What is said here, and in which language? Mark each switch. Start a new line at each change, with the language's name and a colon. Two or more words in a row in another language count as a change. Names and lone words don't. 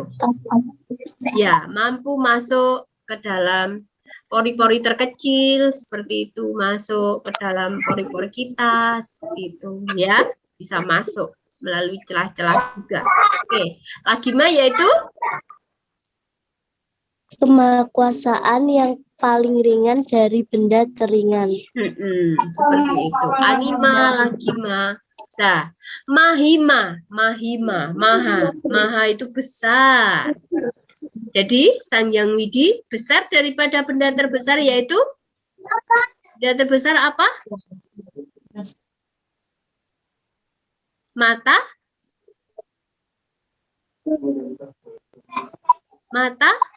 Indonesian: Ya, mampu masuk ke dalam pori-pori terkecil, seperti itu, masuk ke dalam pori-pori kita, seperti itu, ya, bisa masuk melalui celah-celah juga. Oke, lagima yaitu kemahakuasaan yang paling ringan dari benda teringan. Seperti itu. Anima, lagima, sa. Mahima, mahima, maha, maha itu besar. Jadi Sang Hyang Widi besar daripada benda terbesar, yaitu benda terbesar apa? Mata? Mata?